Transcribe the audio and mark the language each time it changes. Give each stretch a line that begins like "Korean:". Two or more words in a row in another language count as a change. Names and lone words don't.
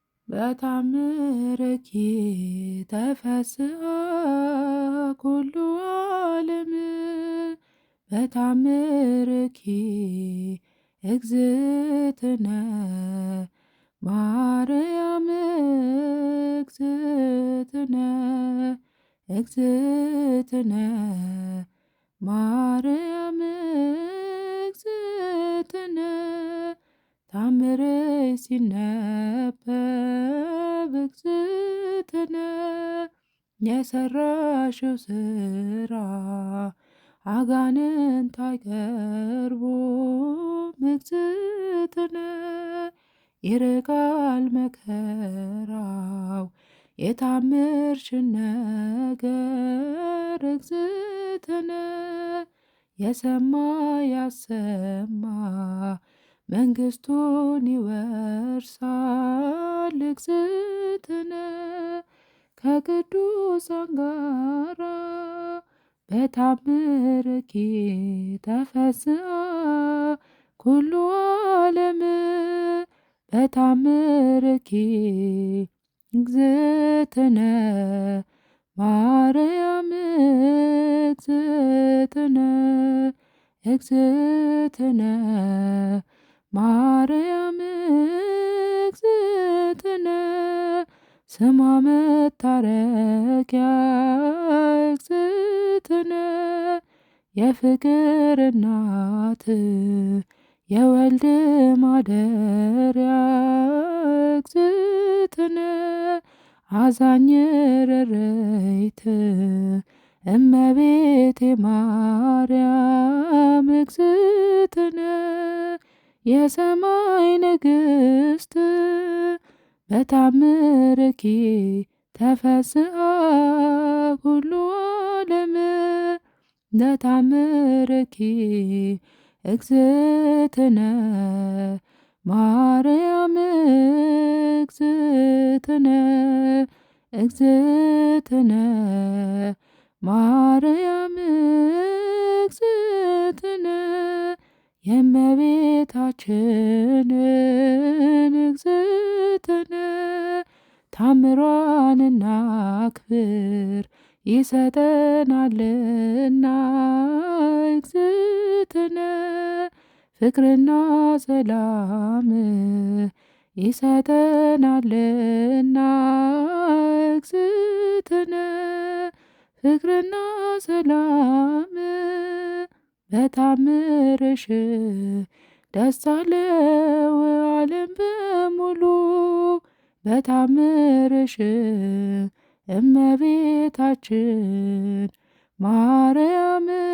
Geez: በታምርኪ ተፈስሐ ኩሉ ዓለም በታምርኪ እግዝእትነ ማርያም እግዝእትነ
Amharic: ማርያም እግዝእትነ ታምርሽ ሲነበብ እግዝእትነ የሰራሽው ስራ አጋንንት አይቀርቡም እግዝእትነ ይርቃል መከራው የታምርሽን ነገር እግዝእትነ የሰማ ያሰማ መንግሥቱን ይወርሳል እግዝእትነ ከቅዱሳን ጋራ
Geez: በታምርኪ ተፈስሐ ኩሉ ዓለም በታምርኪ እግዝእትነ ማርያም እግዝእትነ ማርያም እግዝእትነ ስሟ
Amharic: መታረቂያ እግዝእትነ የፍቅር እናት የወልድ ማደሪያ እግዝእትነ አዛኝ ርርይት እመቤቴ ማርያም እግዝእትነ የሰማይ ንግሥት
Geez: በታምርኪ ተፈስሐ ኩሉ ዓለም በታምርኪ እግዝእትነ ማርያም እግዝእትነ ማርያም እግዝእትነ የእመቤታችንን እግዝእትነ
Amharic: ታምሯንና ክብር ይሰጠናልና እግዝእትነ ፍቅርና ሰላም ይሰጠናልና እግዝእትነ ፍቅርና ሰላም በታምርሽ ደስ አለው ዓለም በሙሉ በታምርሽ እመቤታችን ማርያም